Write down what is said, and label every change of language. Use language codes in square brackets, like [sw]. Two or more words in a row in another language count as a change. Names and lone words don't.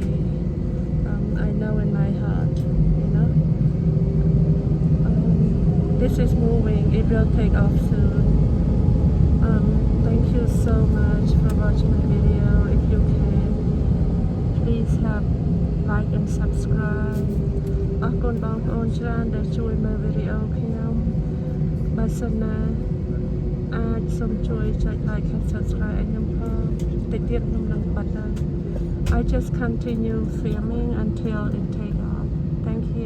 [en] I know in my heart, you know. This is moving. It will take off soon. Thank you so much for watching my video. If you can, please have like and subscribe. [km] អរគុណបងប្អូនច្រើនដែលជួយមើលវីដេអូខ្ញុំបើសិនណាអាចសូមជួយចុច [en] like and subscribe [km] ឲ្យខ្ញុំផងតិចទៀតខ្ញុំនឹងបិទហើយ [en] I just continue filming until it take off. Thank you.